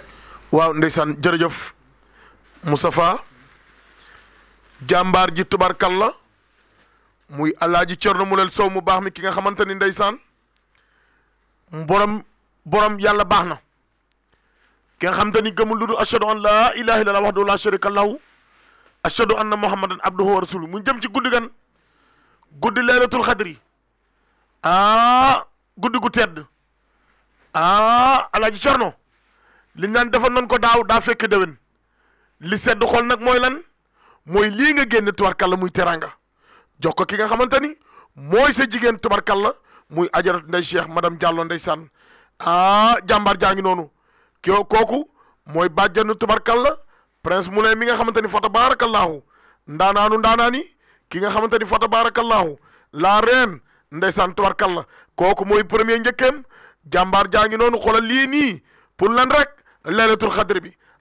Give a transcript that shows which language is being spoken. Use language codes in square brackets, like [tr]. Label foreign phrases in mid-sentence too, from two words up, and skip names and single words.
[wo] waaw ndeysaan jërëjëf Moustapha jàmbaar ji tubarkalla muy Alaaji Thierno Moule Sow mu baax mi ki nga xamante ni ndeysaan borom yàlla baax na ki nga xamante ni gëmul lu dul [ar] أشهد أن لا إله إلا الله وحده لا شريك له أشهد أن محمدا عبده ورسوله [wo] mu jëm ci guddi gan guddi [ar] ليلة القدر [wo] guddi gu tedd Alaaji Thierno li naan defoon nañ ko daaw daa fekk déwén li sedd xol nag mooy lan mooy lii nga génne tubarkalla muy teranga jox ko ki nga xamante ni mooy sa jigéen tubarkalla muy ajarat nday Cheikh madame Diallo ndeysaan jàmbaar jaa ngi noonu kooku mooy bàjjanu tubarkalla Prince Moulay mi nga xamante ni fa tabarakallahu ndaanaani ki nga xamante ni fa tabarakallahu [fr] la reine [wo] ndeysaan tubarkalla kooku mooy premier njëkkeem jàmbaar jaa ngi noonu xoolal lii nii pour lan rek [ar] ليلة القدر [wo] bi